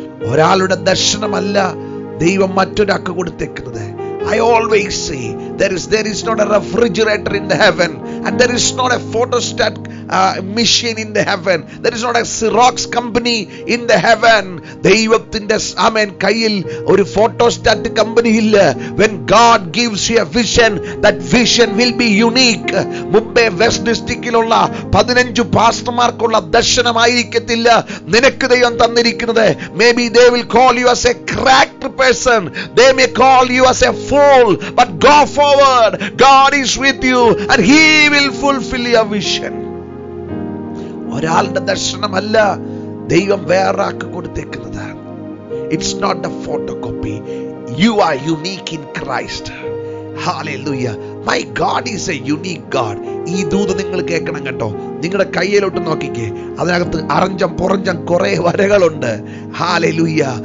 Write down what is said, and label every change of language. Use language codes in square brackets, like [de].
[ml] ഒരാളുടെ ദർശനമല്ല ദൈവം മറ്റൊരാൾക്ക് കൊടുത്തേക്കുന്നത്. [en] I always say there is not a refrigerator in the heaven, and there is not a photostat machine in the heaven. There is not a Xerox company in the heaven. [ml] ദൈവത്തിന്റെ ആമേൻ കയ്യിൽ ഒരു photostat company ഇല്ല. [en] When God gives you a vision, that vision will be unique. [ml] Mumbai west ഡിസ്ട്രിക്റ്റിലുള്ള 15 പാസ്റ്റർമാർക്കുള്ള ദർശനമായിരിക്കത്തില്ല നിനക്ക് ദൈവം തന്നിരിക്കുന്നത്. [en] Maybe they will call you as a cracked person. They may call you as a fool, but go forward. God is with you and he will fulfill your vision. [ml] ഒരാളുടെ ദർശനമല്ല ദൈവം വേറൊരാൾക്ക് കൊടുത്തേക്കുന്നത്. [en] It's not a photocopy. You are unique in Christ. Hallelujah. My God is a unique God. [ml] ഈ ദൂത് നിങ്ങൾ കേൾക്കണം കേട്ടോ. നിങ്ങളുടെ കയ്യിലോട്ട് നോക്കിക്കേ, അതിനകത്ത് അറഞ്ചം പുറഞ്ചം കുറെ വരകളുണ്ട്. ഹല്ലേലൂയ.